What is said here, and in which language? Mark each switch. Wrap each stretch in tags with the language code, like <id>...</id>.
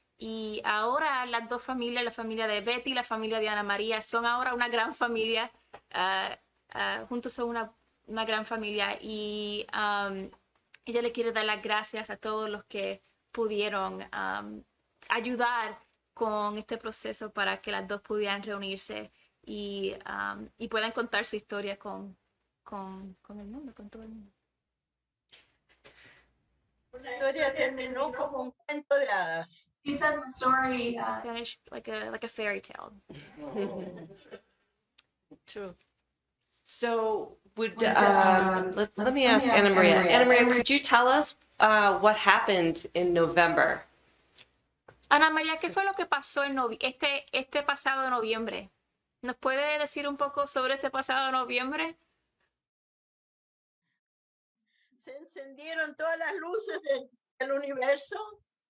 <es>Y ahora las dos familias, la familia de Betty y la familia de Ana María, son ahora una gran familia, juntos son una gran familia y ella le quiere dar las gracias a todos los que pudieron ayudar con este proceso para que las dos pudieran reunirse y puedan contar su historia con el mundo, con todo el mundo. La historia terminó como un cuento de hadas.</es> <en>She said the story, Finished like a fairy tale. True. So let me ask Ana María. Ana María, could you tell us what happened in November?</en> <es>Ana María, ¿qué fue lo que pasó en este pasado noviembre? ¿Nos puede decir un poco sobre este pasado noviembre? Se encendieron todas las luces del universo.</es>